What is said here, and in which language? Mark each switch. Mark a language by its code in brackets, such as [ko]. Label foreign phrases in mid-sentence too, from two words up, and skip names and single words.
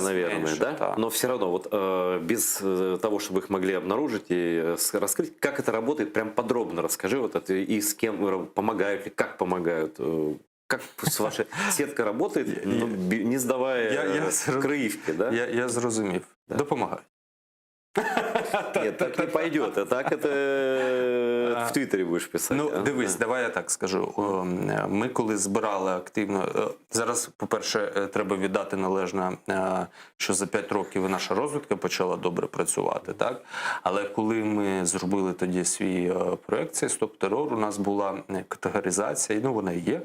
[ru] наверное, меньше, да? Но все равно, вот без того, чтобы их могли обнаружить и раскрыть, как это работает, прям подробно расскажи, вот это, и с кем помогают, и как помогают. Как ваша сетка работает, не сдавая крыевки, да? [uk] Я зрозумів. Допомагаю. [ru] Нет, так не пойдет. А так это [uk] в Твіттері будеш писати. Ну, дивись, давай я так скажу. Ми коли збирали активно... Зараз, по-перше, треба віддати належне, що за 5 років наша розвідка почала добре працювати, так? Але коли ми зробили тоді свій проєкт, цей «Стоп-терор», у нас була категоризація, ну вона і є.